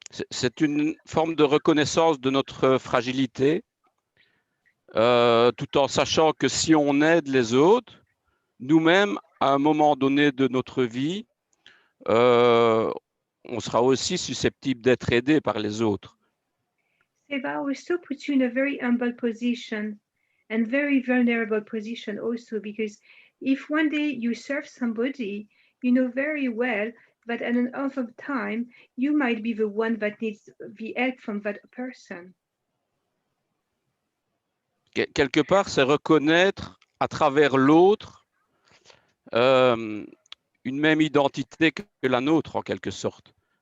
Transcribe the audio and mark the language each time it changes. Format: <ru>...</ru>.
<fr>c'est une forme de reconnaissance de notre fragilité, tout en sachant que si on aide les autres, nous-mêmes, à un moment donné de notre vie, on sera aussi susceptible d'être aidé par les autres.</fr> <en>Seva also puts you in a very humble position and very vulnerable position also, because if one day you serve somebody, you know very well that at another time, you might be the one that needs the help from that person.</en> <fr>Quelque part, c'est reconnaître à travers l'autre une même identité que la nôtre, en quelque sorte.</fr>